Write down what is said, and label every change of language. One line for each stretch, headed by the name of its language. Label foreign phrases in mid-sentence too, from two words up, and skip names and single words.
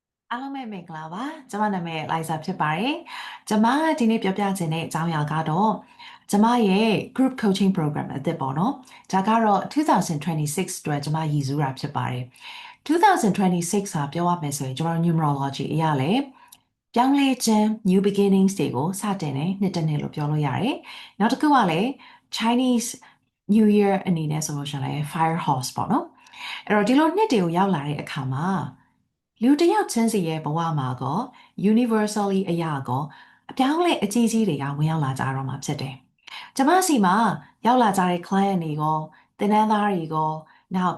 Burmese: အားလုံးပဲမင်္ဂလာပါကျမနာမည် Liza ဖြစ်ပါတယ်ကျမဒီနေ့ပြောပြချင်တဲ့အကြောင်းအရာကတော့ကျမရဲ့
English: group coaching program
Burmese: အသစ်ပေါ့နော်ဒါကတော့2026အတွက်ကျမရည်စူးတာဖြစ်ပါတယ်2026ဟာပြောရမယ်ဆိုရင်ကျမတို့ numerology အရာလေပြောင်းလဲခြင်း
English: new beginnings
Burmese: တွေကိုစတင်တဲ့နှစ်တစ်နှစ်လို့ပြောလို့ရတယ်နောက်တစ်ခုကလည်း Chinese New Year အနေနဲ့ဆိုလို့ ရှိရင်လည်း Fire Horse ပေါ့နော်အဲ့တော့ဒီလိုနှစ်တွေကိုရောက်လာတဲ့အခါမှာလူတစ်ယောက်ချင်းစီရဲ့ဘဝမှာကော universally အရာကောအပြောင်းအလဲအကြီးကြီးတွေကဝင်ရောက်လာကြတော့မှာဖြစ်တယ်။ကျမစီမှာရောက်လာကြတဲ့ client တွေကောသင်တန်းသားတွေကောနောက်